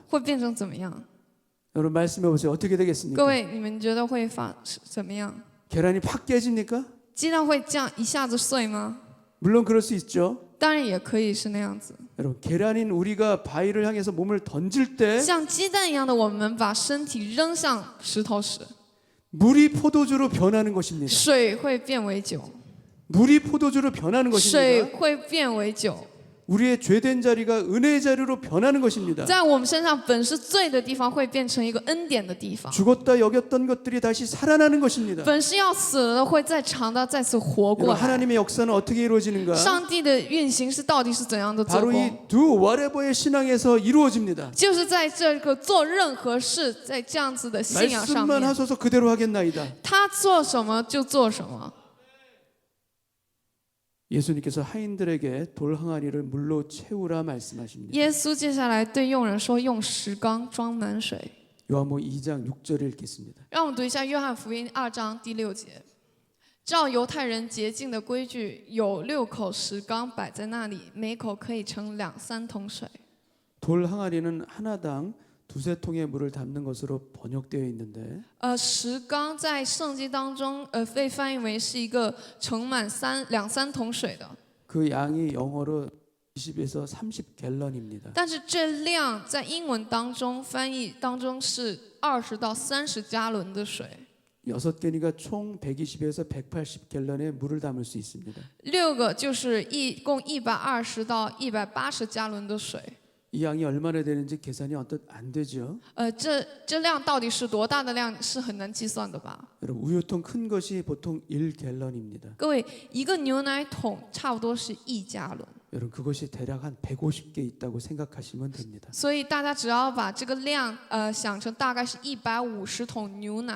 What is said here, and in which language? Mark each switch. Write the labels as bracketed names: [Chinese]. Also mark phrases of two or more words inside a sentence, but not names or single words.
[Chinese] 会变成怎么样？ [Korean] 여러분 말씀해 보세요. 어떻게 [Chinese] 各 [Korean] 되겠습니까? [Chinese] 位，你们觉得会怎么样？ [Korean] 계란이 팍 깨집니까? [Chinese] 鸡蛋会这样一下子碎吗？ [Korean] 물론 그럴 수 있죠. [Chinese] 当然也可以是那样子。 [Korean] 여러분 계란인 우리가 바위를 향해서 몸을 던질 때 [Chinese] 像鸡蛋一样的，我们把身体扔向石头时， [Korean] 물이 포도주로 변하는 것입니다. [Chinese] 水会变为酒， [Korean] 물이 포도주로 변하는 [Chinese] 水 [Korean] 것입니다. [Chinese] 会变为酒。 [Korean] 우리의 죄된 자리가 은혜의 자리로 변하는 것입니다. [Chinese] 在我们身上本是罪的地方，会变成一个恩典的地方； [Korean] 죽었다 여겼던 것들이 다시 살아나는 것입니다. [Chinese] 本是要死了的，会再长的再次活过 [Korean] 여러분, [Chinese] 来。 [Korean] 하나님의 역사는 어떻게 이루어지는가? [Chinese] 上帝的运行是到底是怎样的做 [Korean] 바로 [Chinese] 工？ [Korean] 이 두 whatever의 신앙에서 이루어집니다. [Chinese] 就是在这个做任何事，在这样子的信仰上 [Korean] 말씀만 [Chinese] 面， [Korean] 하소서 그대로 하겠나이다. [Chinese] 他做什么就做什么。 [Korean] 예수님께서 하인들에게 돌 항아리를 물로 채우라 말씀하십니다. [Chinese] 耶稣接下来对佣人说：“用石缸装满水。 [Korean] 요한복음 2장 6절을 읽겠습니다. ” [Chinese] 让我们读一下约翰福音2章第6节。照犹太人洁净的规矩，有6口石缸摆在那里，每口可以盛2-3桶水。 [Korean] 돌 항아리는 하나당 두세 통의 물을 담는 것으로 번역되어 있는데 [Chinese] 石缸在圣经当中，被翻译为是一个盛满2-3桶水的， [Korean] 그 양이 영어로 20에서 30 갤런입니다. [Chinese] 但是这量在英文当中翻译当中是20到30加仑的水。 [Korean] 6개니까 총 120에서 180 갤런의 물을 담을 수 있습니다. [Chinese] 6 个就是共120到180加仑的水。 [Korean] 이 양이 얼마나 되는지 계산이 어떻 안 되죠. [Chinese] 这量到底是多大的量是很难计算的吧？ [Korean] 여러분 우유통 큰 것이 보통 1갤런입니다. [Chinese] 各位，一个牛奶桶差不多是1加仑， [Korean] 여러분 그것이 대략 한 150개 있다고 생각하시면 됩니다. [Chinese] 所以大家只要把这个量想成大概是150桶牛奶，